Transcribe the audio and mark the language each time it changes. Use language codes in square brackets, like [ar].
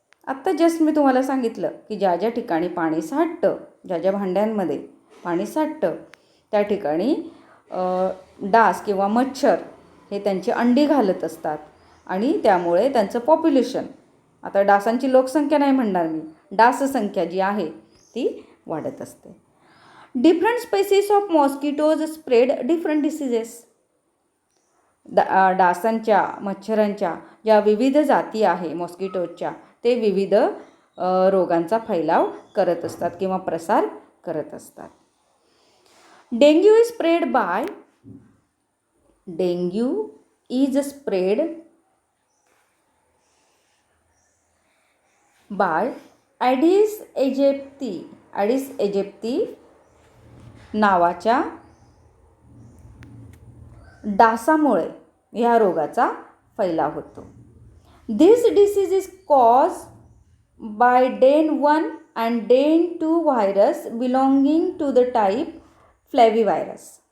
[mr] आत्ता जस्ट मी तुम्हाला सांगितलं की ज्या ज्या ठिकाणी पाणी साठतं, ज्या ज्या भांड्यांमध्ये पाणी साठतं त्या ठिकाणी डास किंवा मच्छर हे त्यांची अंडी घालत असतात आणि त्यामुळे त्यांचं पॉप्युलेशन, आता डासांची लोकसंख्या नाही म्हणणार मी, डाससंख्या जी आहे ती वाढत असते. [en] Different species of mosquitoes spread different diseases. [mr] डासांच्या, मच्छरांच्या ज्या विविध जाती आहे मॉस्किटोजच्या, ते विविध रोगांचा फैलाव करत असतात किंवा प्रसार करत असतात. [en] Dengue is spread by, dengue is spread by Aedes aegypti. [mr] ॲडिस एजिप्ती नावाच्या डासामुळे ह्या रोगाचा फैलाव होतो. [en] This disease is cause by den 1 and den 2 virus belonging to the type flavivirus.